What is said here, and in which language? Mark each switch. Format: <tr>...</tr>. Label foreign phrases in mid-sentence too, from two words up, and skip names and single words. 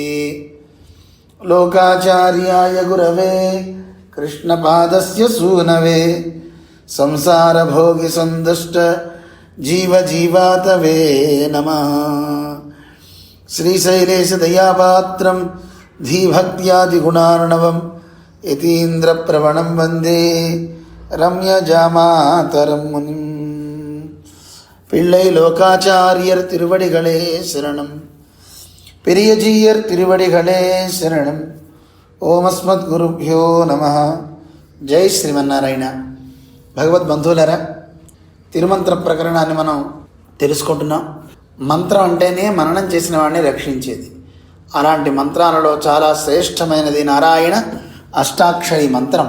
<sa>లోకాచార్యాయ గురవే కృష్ణపాదస్య సూనవే సంసారభోగి సందుష్ట జీవజీవాతవే నమః. శ్రీశైలేశదయాపాత్రం ధీభక్త్యాదిగుణార్ణవం యతీంద్రప్రవణం వందే ரம்யஜாமாதரம் முனிம்.</sa> <ta>பிள்ளை லோகாச்சாரியர் திருவடிகளே சரணம், பெரியஜீயர் திருவடிகளே శరణం.</ta> <sa>ఓమస్మద్గురుభ్యో నమః. జై శ్రీమన్నారాయణ.</sa> <te>భగవద్బంధువులరా, తిరుమంత్ర ప్రకరణాన్ని మనం తెలుసుకుంటున్నాం. మంత్రం అంటేనే మననం చేసిన వాడిని రక్షించేది. అలాంటి మంత్రాలలో చాలా శ్రేష్టమైనది నారాయణ అష్టాక్షరి మంత్రం.</te>